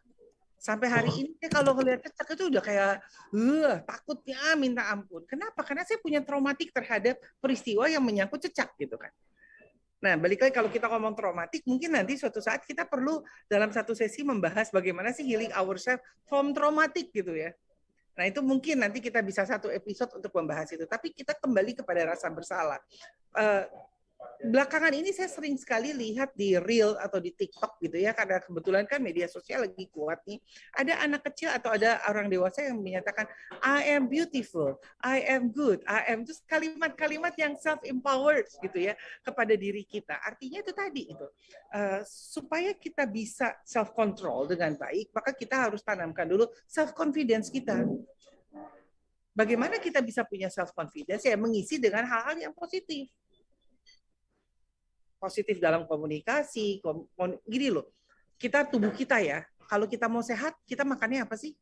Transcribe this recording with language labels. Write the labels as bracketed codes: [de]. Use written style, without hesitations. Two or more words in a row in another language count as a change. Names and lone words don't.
[id] Sampai hari ini kalau ngelihat cecek itu udah kayak takutnya minta ampun. Kenapa? Karena saya punya traumatik terhadap peristiwa yang menyangkut cecak gitu kan. Nah, balik lagi kalau kita ngomong traumatik, mungkin nanti suatu saat kita perlu dalam satu sesi membahas bagaimana sih [en] healing ourselves [id] from traumatik gitu ya. Nah, itu mungkin nanti kita bisa satu episode untuk membahas itu. Tapi kita kembali kepada rasa bersalah. Belakangan ini saya sering sekali lihat di Reel atau di TikTok gitu ya, karena kebetulan kan media sosial lagi kuat nih. Ada anak kecil atau ada orang dewasa yang menyatakan, [en] I am beautiful, I am good, I am, just [id] kalimat-kalimat yang self-empowered gitu ya, kepada diri kita. Artinya itu tadi, itu. Supaya kita bisa self-control dengan baik, maka kita harus tanamkan dulu self-confidence kita. Bagaimana kita bisa punya self-confidence? Ya mengisi dengan hal-hal yang positif. Positif dalam komunikasi, gini loh, kita tubuh kita ya, kalau kita mau sehat, kita makannya apa sih?